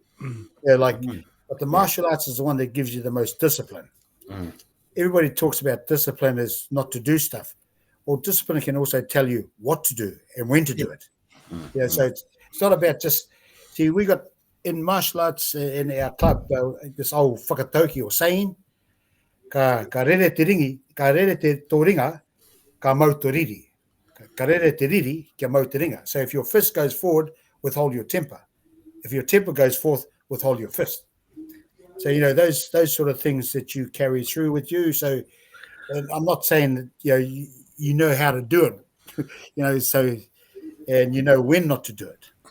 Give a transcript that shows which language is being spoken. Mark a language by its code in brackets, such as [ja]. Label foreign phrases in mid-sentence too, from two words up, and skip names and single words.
[en] But the martial arts is the one that gives you the most discipline. Everybody talks about discipline as not to do stuff. Well, discipline can also tell you what to do and when to do it. So it's not about just we got in martial arts in our club this old whakatauki or saying [mi] ka rere te ringi, ka rere te tōringa, ka mau te riri. Ka rere te riri, ka mau te ringa. [en] So if your fist goes forward, withhold your temper. If your temper goes forth, withhold your fist. So those sort of things that you carry through with you. So I'm not saying that you know how to do it, so and when not to do it.